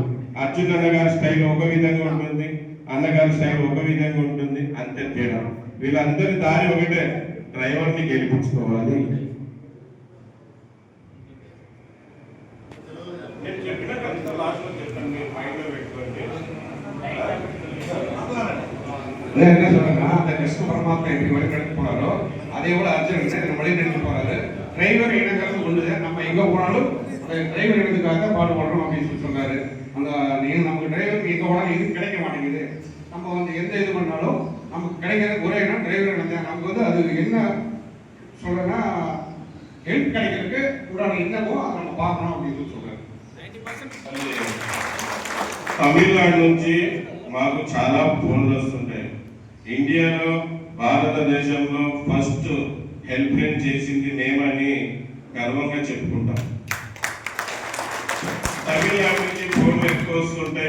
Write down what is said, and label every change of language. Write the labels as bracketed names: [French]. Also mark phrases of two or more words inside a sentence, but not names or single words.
[Telugu] అర్జున్ అన్నగారి స్టైల్ ఒక విధంగా ఉంటుంది, అన్నగారి స్టైల్ ఒక విధంగా ఉంటుంది, అంతే తేడా. వీళ్ళందరి దారి ఒకటే, డ్రైవర్ని గెలిపించుకోవాలి. నేను చెప్పిన కథ లాస్ట్లో చెప్తాను, మీరు మైండ్లో పెట్టుకోండి. [Tamil] அந்த கிருஷ்ண பரமாத்மா எப்படி வழிநடத்தி போனாரோ அதே போல அர்ஜுனன் வழிநடத்தி போறாரு. டிரைவர் இனங்கிறது ஒண்ணுது, நம்ம எங்க போனாலும் அந்த டிரைவர் இனத்துக்காக பாடுபடுறோம் அப்படின்னு சொல்லி சொன்னாரு. அந்த நமக்கு டிரைவர் எங்க போனாலும் இது கிடைக்க மாட்டேங்குது. நம்ம வந்து எந்த இது பண்ணாலும் நமக்கு கிடைக்கிறது ஒரே இடம் டிரைவர் இனம் தான். நமக்கு வந்து அது என்ன சொல்றேன்னா ஹெல்ப் கிடைக்கிறதுக்கு உண்டான என்னமோ அதை நம்ம பார்க்கணும் அப்படின்னு சொல்லி சொல்றாரு. [Telugu] తమిళనాడు నుంచి మాకు చాలా ఫోన్లు వస్తుంటాయి. ఇండియాలో భారతదేశంలో [English] first help line [Telugu] చేసింది మేమని గర్వంగా చెప్పుకుంటాం. తమిళనాడు నుంచి ఫోన్లు ఎక్కువ వస్తుంటాయి.